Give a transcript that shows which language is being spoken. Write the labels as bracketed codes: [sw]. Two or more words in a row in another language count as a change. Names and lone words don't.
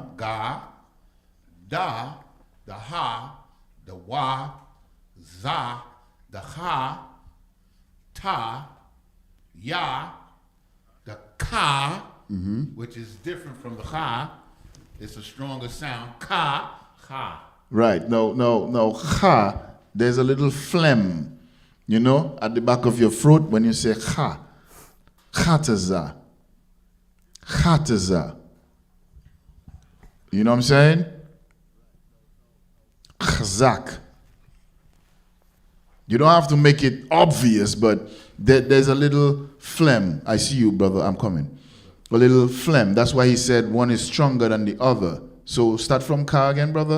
[en] Ga, Da, the Ha, the Wa, Za, the Ha, Ta, Ya, the Ka, which is different from the Ha. It's a stronger sound. Ka, Ha. Right. No. Ha. There's a little phlegm, you know, at the back of your throat when you say ha. Chataza. Chataza. You know what I'm saying? Chazak. You don't have to make it obvious, but there's a little phlegm. I see you, brother. I'm coming. A little phlegm. That's why he said one is stronger than the other. So start from ka again, brother.